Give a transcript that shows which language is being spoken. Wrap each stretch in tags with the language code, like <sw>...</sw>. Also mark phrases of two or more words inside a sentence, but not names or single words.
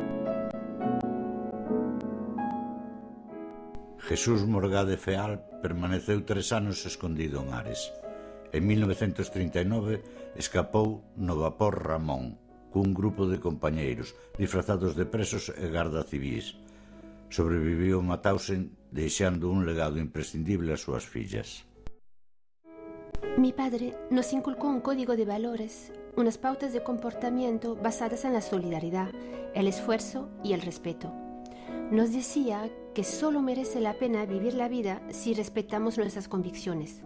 <gl>Jesús Morgade Feal permaneceu 3 anos escondido en Ares. En 1939 escapou no vapor Ramón, cun grupo de compañeiros disfrazados de presos e garda civís. Sobreviviu a Mauthausen deixando un legado imprescindible ás súas fillas.</gl> <es>Mi padre nos inculcó un código de valores, unas pautas de comportamiento basadas en la solidaridad, el esfuerzo y el respeto. Nos decía que solo merece la pena vivir la vida si respetamos nuestras convicciones.</es>